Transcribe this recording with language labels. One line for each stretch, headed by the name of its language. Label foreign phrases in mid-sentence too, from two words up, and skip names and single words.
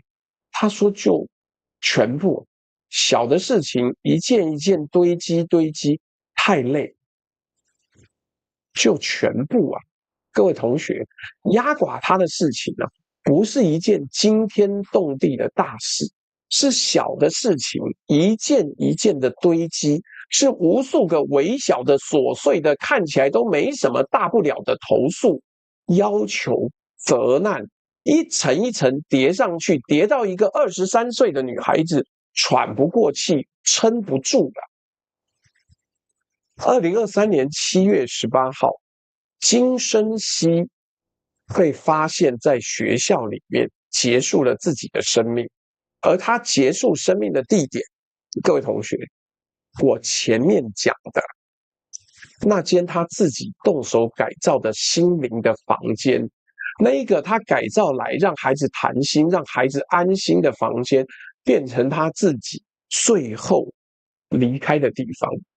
Chinese: 他說：“就全部，小的事情一件一件堆積，太累，就全部啊！” 各位同學，壓垮他的事情呢，不是一件驚天動地的大事，是小的事情一件一件的堆積，是無數個微小的瑣碎的，看起來都沒什麼大不了的投訴、要求、責難，一層一層疊上去，疊到一個23歲的女孩子喘不過氣，撐不住了。2023年7月18號，金生熙被發現在學校裡面結束了自己的生命，而他結束生命的地點，各位同學，我前面講的那間他自己動手改造的心靈的房間，那一個他改造來讓孩子談心、讓孩子安心的房間，變成他自己最後離開的地方。